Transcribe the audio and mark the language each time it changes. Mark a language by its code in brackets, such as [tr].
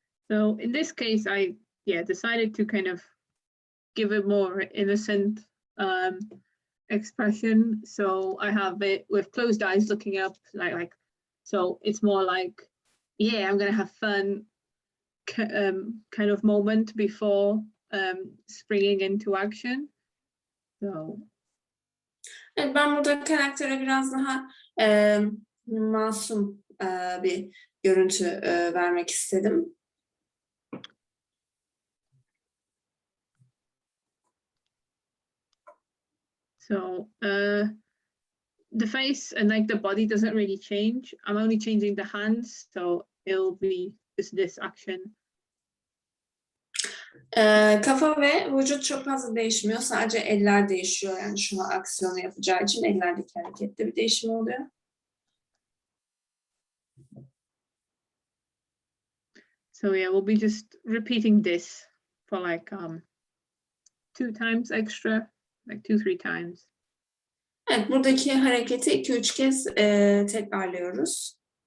[en] So in this case, I decided to kind of give a more innocent expression. So I have it with closed eyes looking up, like so it's more like, yeah, I'm gonna have fun kind of moment before springing into action. So [tr] Evet, ben burada karaktere biraz daha masum bir görüntü vermek istedim. [en] So the face and like the body doesn't really change. I'm only changing the hands, so it'll be just this action. [tr] Kafa ve vücut çok fazla değişmiyor. Sadece eller değişiyor. Yani şu an aksiyonu yapacağı için ellerdeki harekette bir değişim oluyor. [en] So yeah, we'll be just repeating this for like 2 times extra, like 2-3 times. [tr] Evet, buradaki hareketi 2-3 kez tekrarlıyoruz.